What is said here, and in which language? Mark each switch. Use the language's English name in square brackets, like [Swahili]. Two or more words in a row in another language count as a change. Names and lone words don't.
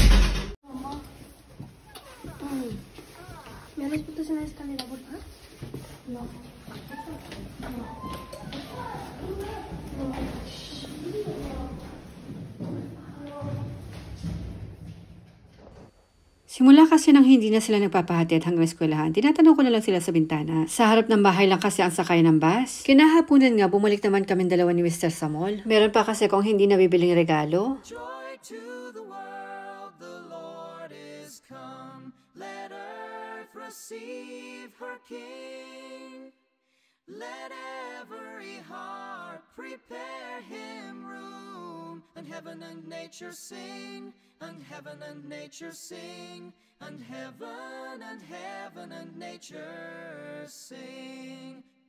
[Spanish] Mamá. ¿Me has puesto en la escalera, por favor? No. [Filipino] Simula kasi nang hindi na sila nagpapahatid hanggang eskwelahan, tinatanong ko na lang sila sa bintana. Sa harap ng bahay lang kasi ang sakay ng bus. Kinahaponan nga, bumalik naman kami dalawa ni Mr. sa mall. Meron pa kasi kung hindi nabibiling regalo. [English] Joy to the world, the Lord is come. Let earth receive her King. Let every heart prepare him room, and heaven and nature sing, and heaven and nature sing, and heaven and nature sing.